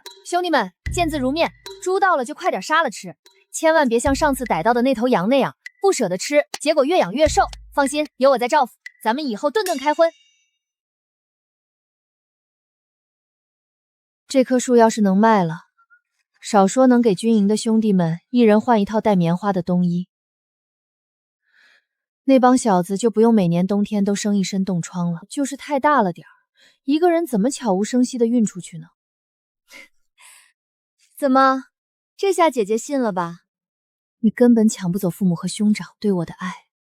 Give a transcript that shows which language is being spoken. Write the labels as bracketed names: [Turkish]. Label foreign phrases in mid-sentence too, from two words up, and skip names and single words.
[Chinese] 兄弟們，見字如面，豬到了就快點殺了吃，千萬別像上次逮到的那頭羊那樣不捨得吃，結果越養越瘦。放心，有我在趙府，咱們以後頓頓開葷。這棵樹要是能賣了，少說能給軍營的兄弟們一人換一套帶棉花的冬衣，那幫小子就不用每年冬天都生一身凍瘡了。就是太大了點兒，一個人怎麼悄無聲息地運出去呢？怎麼，這下姐姐信了吧？你根本搶不走父母和兄長對我的愛。